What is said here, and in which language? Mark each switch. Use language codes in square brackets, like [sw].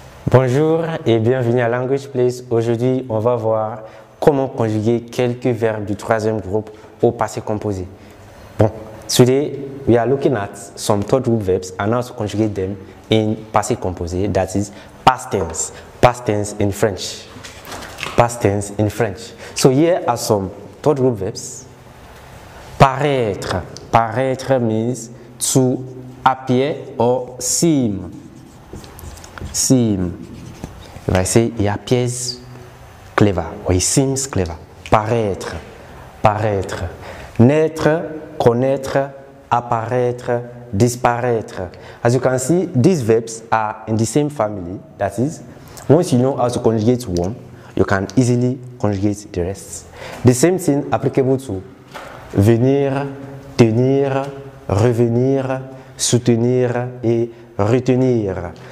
[fr] Bonjour et bienvenue à Language Place. Aujourd'hui, on va voir comment conjuguer quelques verbes du troisième groupe au passé composé. [en] Today we are looking at some third group verbs and how to conjugate them in passé composé, that is past tense in French. Past tense in French. So here are some third group verbs. Paraître. Paraître means to appear or seem. Seem. If I say he appears clever or he seems clever. [fr] Paraître. Paraître. Naître, connaître, apparaître, disparaître. [en] As you can see, these verbs are in the same family. That is, once you know how to conjugate one, you can easily conjugate the rest. The same thing applicable to venir, tenir, revenir, soutenir et retenir.